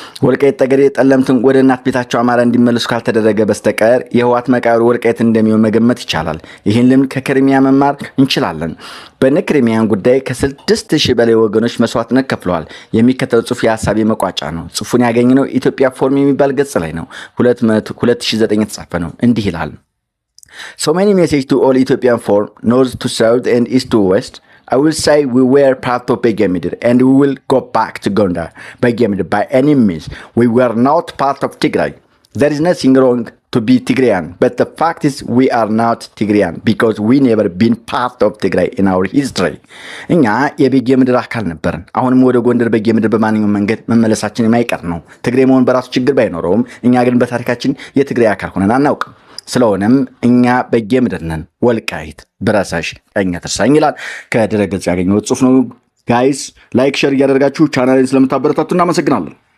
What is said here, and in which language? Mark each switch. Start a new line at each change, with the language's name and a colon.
Amharic: ወልቃይት ጠገዴ፣ ጠለምትን ወደ እናት ቤታቸው አማራ እንዲመለሱ ካልተደረገ በስተቀር የህወሓት መቃብር ወልቃይት እንደሚሆን መገመት ይቻላል። ይህን ልምድ ከክሪሚያ መማር እንችላለን። በነ ክሪሚያን ጉዳይ ከ6000 በላይ ወገኖች መስዋዕትነት ከፍለዋል። የሚከተለው ጽሑፍ የሀሳቤ መቋጫ ነው። ጽሑፉን ያገኘነው ኢትዮጵያ ፎርም የሚባል ገጽ ላይ ነው። 2009 የተጻፈ ነው። እንዲህ ይላል።
English: So many messages to all Ethiopian from north to south and east to west. I will say we were part of Begemidr and we will go back to Gondar, Begemidr by any means. We were not part of Tigray. There is nothing wrong to be Tigrayan, but the fact is we are not Tigrayan because we never been part of Tigray in our history.
Amharic: እኛ የቤጌምድር አካል ነበርን። አሁንም ወደ ጎንደር ቤጌምድር በማንኛውም መንገድ መመለሳችን የማይቀር ነው። ትግሬ መሆን በራሱ ችግር ባይኖረውም እኛ ግን በታሪካችን የትግሬ አካል ሆነን አናውቅም። ስለሆነም እኛ ቤጌምድር ነን። ወልቃይት ብረሳሽ ቀኛ ተርሳኝ ይላል። ከድረገጽ ያገኘሁት ጽሑፍ ነው። ጋይስ ላይክ ሼር እያደረጋችሁ ቻናሌን ስለምታበረታቱ እናመሰግናለን።